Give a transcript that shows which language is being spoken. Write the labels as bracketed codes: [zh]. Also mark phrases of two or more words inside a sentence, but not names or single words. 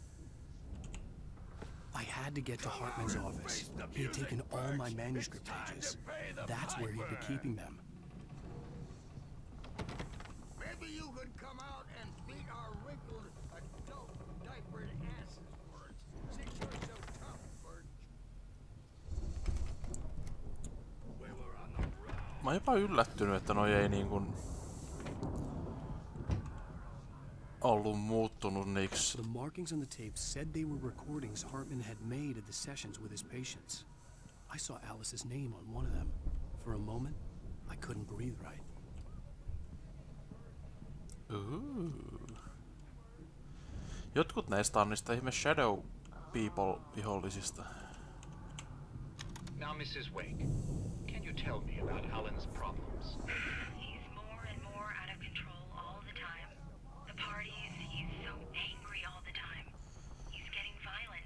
[en] I had to get to Hartman's office. He had taken all my manuscript pages. That's where he'd be keeping them. Maybe you could come out and beat our wrinkled, adult, diapered asses, Bert. Since you're so tough, Bert. [fi] Mä oon jopa yllättynyt, että noi ei niinkun... ollut muuttunut niiks. [en] The markings on the tape said they were recordings Hartman had made of the sessions with his patients. I saw Alice's name on one of them. For a moment, I couldn't breathe right. [fi] Jotkut näistä on niistä ihme Shadow People-vihollisista. [en] Now, Mrs. Wake, can you tell me about Alan's problems? He's more and more out of control all the time. The parties, he's so angry all the time. He's getting violent.